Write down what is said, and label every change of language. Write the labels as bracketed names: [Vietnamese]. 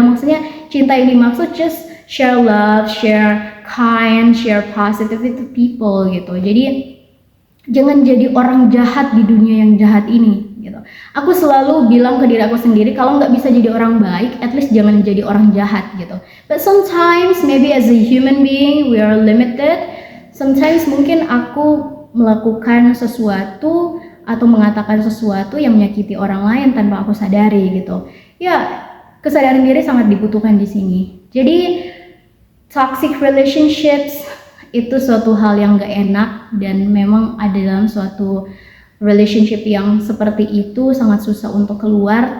[Indonesian] Maksudnya cinta yang dimaksud [English] just share love, share kind, share positivity to people [Indonesian] gitu. Jadi jangan jadi orang jahat di dunia yang jahat ini gitu. Aku selalu bilang ke diri aku sendiri, kalau nggak bisa jadi orang baik, [English] at least [Indonesian] jangan jadi orang jahat gitu. [English] But sometimes maybe as a human being we are limited. Sometimes [Indonesian] mungkin aku melakukan sesuatu atau mengatakan sesuatu yang menyakiti orang lain tanpa aku sadari gitu. Ya, kesadaran diri sangat dibutuhkan di sini. Jadi toxic relationships itu suatu hal yang gak enak, dan memang ada dalam suatu relationship yang seperti itu sangat susah untuk keluar.